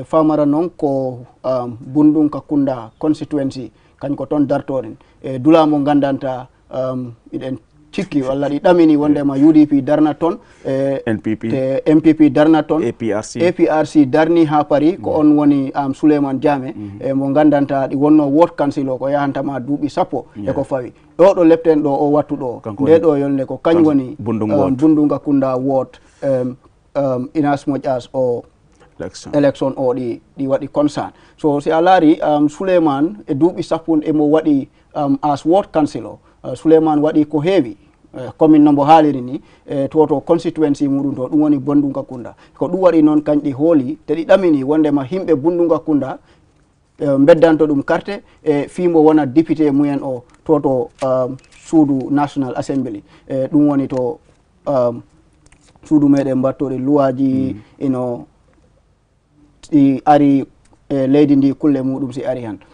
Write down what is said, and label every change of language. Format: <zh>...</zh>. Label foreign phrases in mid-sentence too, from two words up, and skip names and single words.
<ff>Famara noon ko Bundunka Kunda constituency kañ ko toon dartoɗen dula mo gandanta iɗen cikki walla ɗi ɗamini wondema UDP darna toon MPP darna toon APRC darni ha Paris ko on woni Souleymane Diame mo gandanta ɗi wonno</ff> <en>ward council</en> <ff>o ko yahantama duuɓi 10 eko fawi ɗo lepten ɗo o wattu ɗo nde ɗo yolde ko kañ woni Bundunga Kunda ward</ff> <en>in as much as</en> <ff>o election o ɗi waɗi concern. So si a laari Souleymane e duuɓi 10 emo waɗi</ff> <en>as ward council</en> <ff>o Souleymane waɗi ko heewi commune no mbo haaliri ni to constituency muɗum to ɗum woni Bundunga Kunda ko ɗum waɗi noon kañƴi hooli te ɗi ɗamini wondema himɓe Bundunga Kunda beddanto ɗum carte fimo wona député mumen o to suudu National Assembly ɗum woni to suudu meɗen mbattoɗe luwaji ino ɗi ari leydi ndi kulle muɗum si ari han.</ff>